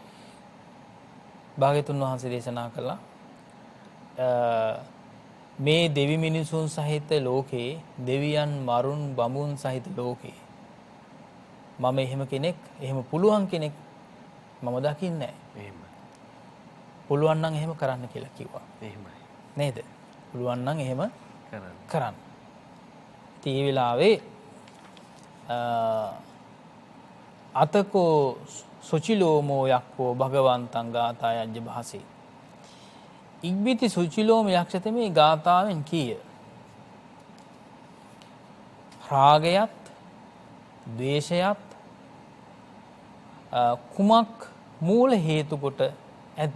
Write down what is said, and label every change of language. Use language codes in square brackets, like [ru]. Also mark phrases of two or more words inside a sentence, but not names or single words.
[si] භාග්‍යතුන් වහන්සේ දේශනා කළා මේ දෙවි මිනිසුන් සහිත ලෝකේ දෙවියන් මරුන් බඹුන් සහිත ලෝකේ මම එහෙම කෙනෙක් එහෙම පුළුවන් කෙනෙක් මම දකින්නේ නැහැ. එහෙමයි. පුළුවන් නම් එහෙම කරන්න කියලා කිව්වා. එහෙමයි. නේද? පුළුවන් නම් එහෙම කරන්න. ඉතින් මේ වෙලාවේ [pi] අතකෝ සුචිලෝමෝ යක්කෝ භගවන්තං ගාථා යජ්ජ භාසේ. [si] ඉක්බිති සුචිලෝම යක්ෂත මේ ගාථාවෙන් කීය. රාගයත් ද්වේෂයත් කුමක් මූල හේතු කොට ඇද්ද?